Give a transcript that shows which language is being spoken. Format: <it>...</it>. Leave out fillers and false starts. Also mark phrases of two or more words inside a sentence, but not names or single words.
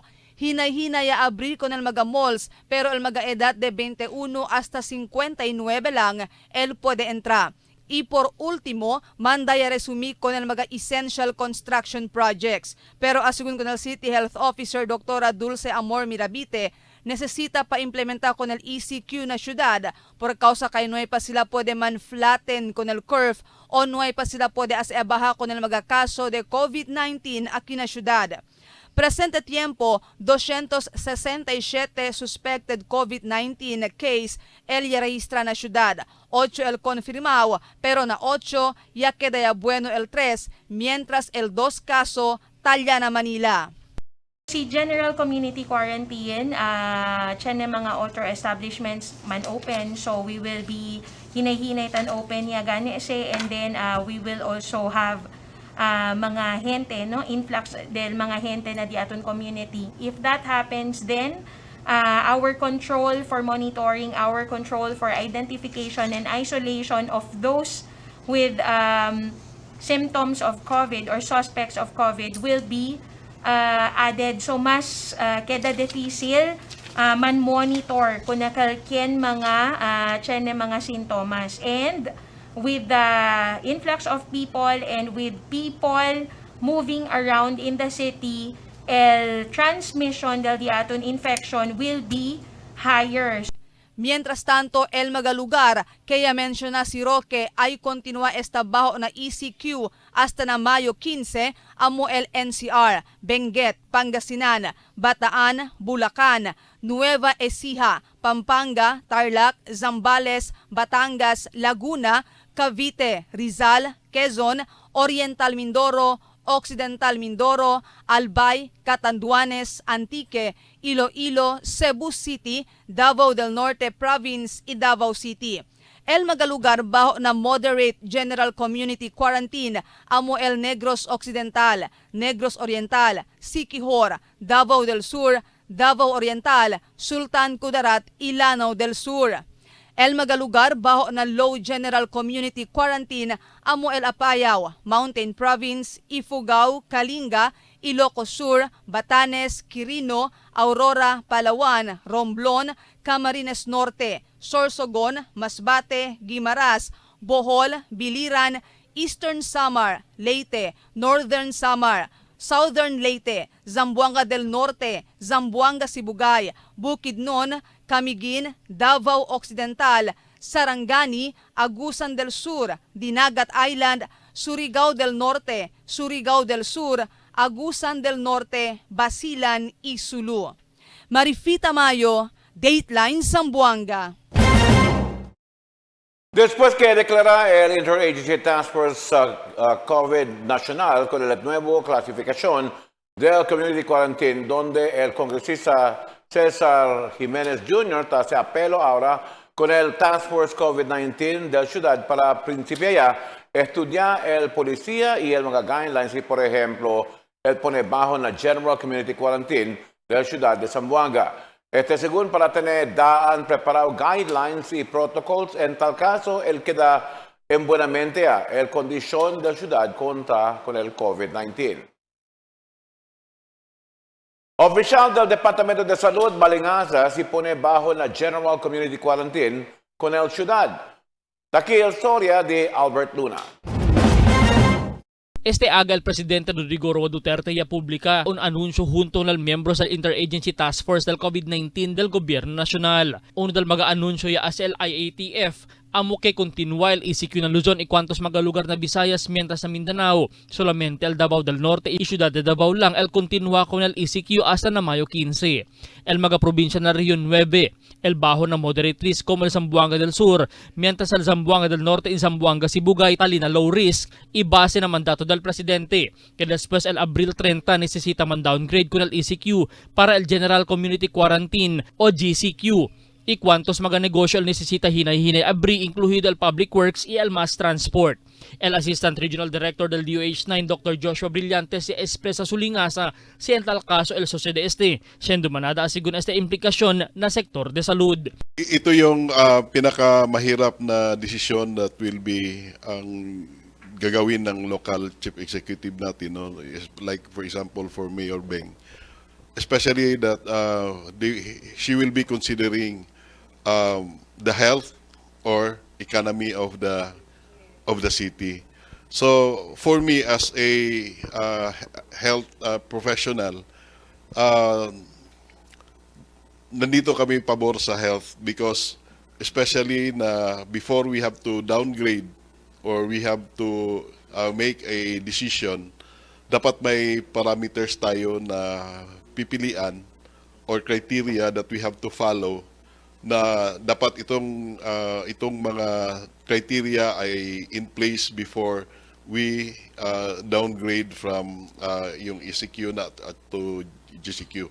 <cbk>Hinay-hinay abrir con el mga malls, pero el mga edad de 21 hasta 59 lang el puede entrar. y por último, manda a resumir con el mga</cbk> <en>essential construction projects.</en> <cbk>Pero asegun con el</cbk> <en>City Health Officer</en> <cbk>Dr. Dulce Amor Mirabite, necesita pa implementar con el ECQ na syudad por causa kay no pa sila pwede man flatten con el curve o no pa sila pwede asabaha con el mga kaso de COVID-19 aquí na syudad. Presente tiempo, 267</cbk> <en>suspected COVID-19 case</en> <cbk>el registra na syudad. 8 el confirmado, pero na 8 ya queda ya bueno el 3, mientras el 2 caso talya na Manila.</cbk> <en>Si general community quarantine,</en> <cbk>tiyan mga</cbk> <en>outdoor establishments man open, so we will be</en> <cbk>hinay-hinay tan open ya gani siya,</cbk> <en>and then we will also have</en> <cbk>mga gente, no, influx del mga gente na di aton community.</cbk> <en>If that happens, then our control for monitoring, our control for identification and isolation of those with symptoms of COVID or suspects of COVID will be added.</en> <cbk>So mas keda difícil man monitor kung nakalkien mga mga sintomas.</cbk> <en>And with the influx of people and with people moving around in the city, el transmission</en> <cbk>del diaton</cbk> <en>infection will be higher.</en> <cbk>Mientras tanto, el mga lugar, kaya menciona si Roque, ay continúa esta bajo na ECQ hasta na Mayo 15, amo el NCR, Benguet, Pangasinan, Bataan, Bulacan, Nueva Ecija, Pampanga, Tarlac, Zambales, Batangas, Laguna, Cavite, Rizal, Quezon, Oriental Mindoro, Occidental Mindoro, Albay, Catanduanes, Antique, Iloilo, Cebu City, Davao del Norte Province y Davao City. El mga lugar bajo na</cbk> <en>moderate general community quarantine</en> <cbk>amo el Negros Occidental, Negros Oriental, Siquijor, Davao del Sur, Davao Oriental, Sultan Kudarat, Lanao del Sur. El mga lugar bajo na</cbk> <en>low general community quarantine</en> <cbk>amo el Apayao, Mountain Province, Ifugao, Kalinga, Ilocos Sur, Batanes, Quirino, Aurora, Palawan, Romblon, Camarines Norte, Sorsogon, Masbate, Guimaras, Bohol, Biliran, Eastern Samar, Leyte, Northern Samar, Southern Leyte, Zamboanga del Norte, Zamboanga Sibugay, Bukidnon, Camiguin, Davao Occidental, Sarangani, Agusan del Sur, Dinagat Island, Surigao del Norte, Surigao del Sur, Agusan del Norte, Basilan y Sulu. Marifita Mayo, Dateline Zamboanga. Después que declara el Interagency Task Force COVID Nacional con la nueva clasificación del Community Quarantine, donde el congresista César Jiménez Jr. se apeló ahora con el Task Force COVID-19 de la ciudad para principiar ya estudiar el policía y el mga guidelines y, por ejemplo, el pone bajo la General Community Quarantine de la ciudad de Zamboanga. Según para tener daan preparado guidelines y protocolos, en tal caso, él queda en buena mente el condición de la ciudad contra con el COVID-19. Oficial del Departamento de Salud, Balingasa, se pone bajo la General Community Quarantine con el ciudad. Aquí la historia de Albert Luna. Este aga el presidente Rodrigo Roa Duterte ya publica un anunsyo junto</cbk> <tl>ng miyembro sa</tl> <cbk>Interagency Task Force del COVID-19 del Gobyerno Nacional. Uno del mga anunsyo ya as el IATF, amo que continúa el ECQ ng Luzon y cuantos mga lugar na Visayas, mientras sa Mindanao, solamente el Davao del Norte y Ciudad de Davao lang el continúa con el ECQ hasta na Mayo 15. El mga probinsya na Region 9, el bajo na</cbk> <en>moderate risk</en> <cbk>como el Zamboanga del Sur, mientras el Zamboanga del Norte y Zamboanga Sibugay tali na</cbk> <en>low risk</en> <cbk>y base na mandato del presidente, que después el Abril 30 necesita man downgrade con el ECQ para el General Community Quarantine o GCQ. Y cuantos mga negosyo necesita hinay-hinay abri, incluido el Public Works y el Mass Transport. El Assistant Regional Director del DOH-9, Dr. Joshua Brillante, se expresa su lingasa si en tal caso el sucede siendo manada asigun implikasyon na sektor de salud.</cbk> <tl>Ito yung pinakamahirap na desisyon</tl> <en>that will be</en> <tl>ang gagawin ng</tl> <en>local chief executive</en> <tl>natin, no?</tl> <en>Like for example for Mayor Beng, especially that she will be considering the health or economy of of the city. So for me as a health professional,</en> <tl>nandito kami pabor sa</tl> <en>health because especially na before we have to downgrade or we have to make a decision,</en> <tl>dapat may parameters tayo na pipilian or criteria</tl> <en>that we have to follow,</en> <tl>na dapat itong mga criteria ay</tl> <en>in place before we downgrade from</en> <tl>yung ECQ na to GCQ.</tl>